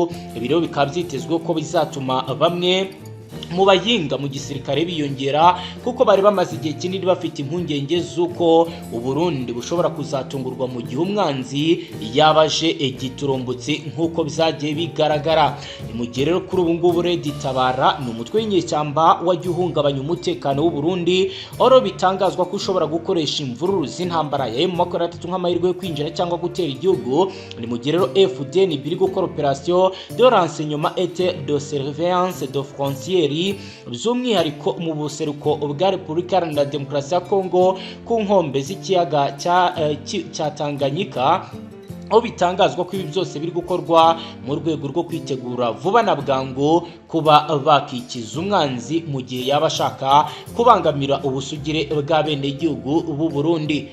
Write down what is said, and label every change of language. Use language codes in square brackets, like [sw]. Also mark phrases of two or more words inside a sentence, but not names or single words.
[rw] Ibiro bikaba byitezwe ko bizatuma bamwe mu bayinga mu gisirikare biyongera kuko bari bamaze igihe kinini bafite impungenge z'uko u Burundi bushobora kuzatungurwa mu gihe umwanzi yabaje igiturumbutsi nk'uko byagiye bigaragara. Mu gihe rero kuri ubu ngubu Red Tabara ni umutwe w'inyeshyamba wagihungabanya umutekano w'u Burundi aho bitangazwa ko ushobora gukoresha imvururu z'intambara ya M23 nk'amahirwe yo kwinjira cyangwa gutera igihugu. Ni mu gihe rero FDN biri gukora [fr] opération de renseignement et de surveillance de frontières [rw] by'umwihariko mu buseruko bwa Repubulika Iharanira Demokarasi ya Congo ku nkombe z'ikiyaga cya Tanganyika, aho bitangazwa ko ibi byose biri gukorwa mu rwego rwo kwitegura vuba na bwangu kuba bakikiza umwanzi mu gihe yaba ashaka kubangamira ubusugire bwa bene igihugu b'u Burundi.